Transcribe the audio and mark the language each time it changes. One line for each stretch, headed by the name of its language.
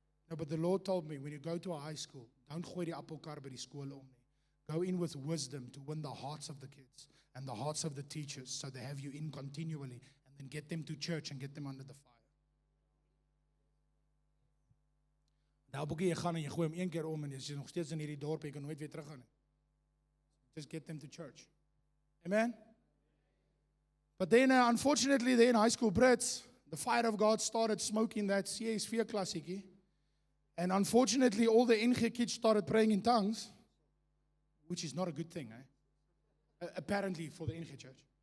English: No, but the Lord told me, when you go to a high school, don't
Afrikaans: gooi die appelkar by die skool om nie.
English: Go in with wisdom to win the hearts of the kids and the hearts of the teachers, so they have you in continually, and then get them to church and get them under the fire.
Afrikaans: Nou boekie, jy gaan en jy gooi hom 1 keer om en jy is nog steeds in hierdie dorp, jy kan nooit weer terug gaan nie.
English: Just get them to church. Amen? But then, unfortunately, in high school Brits, the fire of God started smoking that CSV klassiekie. And unfortunately, all the NG kids started praying in tongues, which is not a good thing, apparently for the NG church.